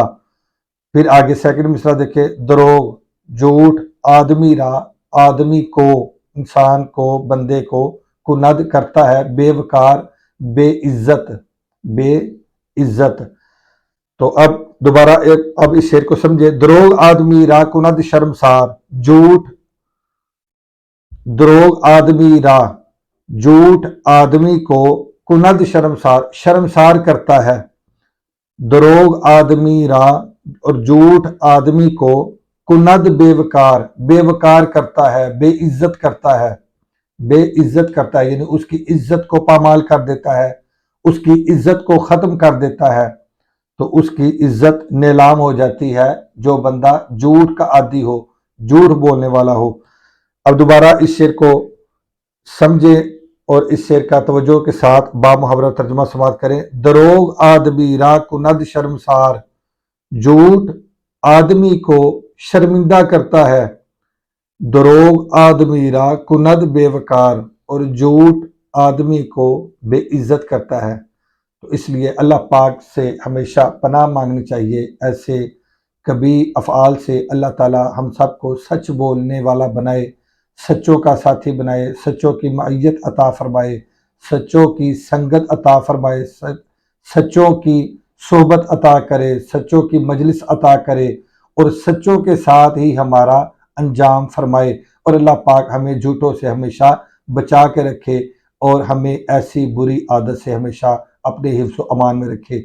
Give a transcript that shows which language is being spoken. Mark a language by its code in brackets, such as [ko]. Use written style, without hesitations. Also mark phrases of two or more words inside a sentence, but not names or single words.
[ur] پھر آگے سیکنڈ مصرع دیکھیں، دروغ، جھوٹ، [fa] آدمی را، [ur] آدمی کو، انسان کو، بندے کو، کند کرتا ہے بے وقار، بے عزت۔ تو اب دوبارہ اب اس شعر کو سمجھے۔ [fa] دروغ آدمی را کند شرمسار، دروغ آدمی را، [ur] جھوٹ آدمی کو [fa] کند شرمسار [ur] کرتا ہے۔ [fa] دروغ آدمی را [ur] اور جھوٹ آدمی کو [fa] کند بے وقار [ur] کرتا ہے، بے عزت کرتا ہے یعنی اس کی عزت کو پامال کر دیتا ہے، اس کی عزت کو ختم کر دیتا ہے، تو اس کی عزت نیلام ہو جاتی ہے جو بندہ جھوٹ کا عادی ہو، جھوٹ بولنے والا ہو۔ اب دوبارہ اس شعر کو سمجھے اور اس شعر کا توجہ کے ساتھ بامحاورہ ترجمہ سماعت کریں۔ [fa] دروغ آدمی را کند شرمسار، [ur] جھوٹ آدمی کو شرمندہ کرتا ہے۔ [fa] دروغ آدمی را کند بے وقار، [ur] اور جھوٹ آدمی کو بے عزت کرتا ہے۔ تو اس لیے اللہ پاک سے ہمیشہ پناہ مانگنی چاہیے ایسے کبھی افعال سے۔ اللہ تعالی ہم سب کو سچ بولنے والا بنائے، سچوں کا ساتھی بنائے، سچوں کی معیت عطا فرمائے، سچوں کی سنگت عطا فرمائے، سچوں کی صحبت عطا کرے، سچوں کی مجلس عطا کرے، اور سچوں کے ساتھ ہی ہمارا انجام فرمائے، اور اللہ پاک ہمیں جھوٹوں سے ہمیشہ بچا کے رکھے، اور ہمیں ایسی بری عادت سے ہمیشہ اپنے حفظ و امان میں رکھے۔